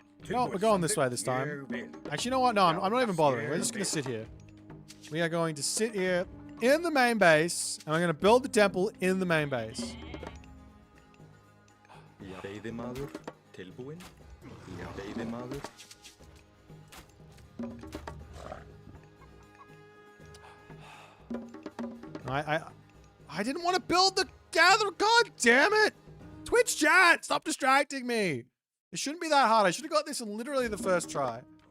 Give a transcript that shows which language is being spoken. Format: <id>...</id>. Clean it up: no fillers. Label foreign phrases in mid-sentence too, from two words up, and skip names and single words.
<en>Oh, we're going this way this time.</en> <is>Ég vil.</is> <en>Actually, you know what? No, I'm not even bothering. We're just going to sit here. We are going to sit here in the main base, and we're going to build the temple in the main base.</en> <is>Já. Veiðimaður tilbúinn. Já. Veiðimaður.</is> <en>I didn't want to build the gather. God damn it! Twitch chat, stop distracting me. It shouldn't be that hard. I should have got this in literally the first try.</en>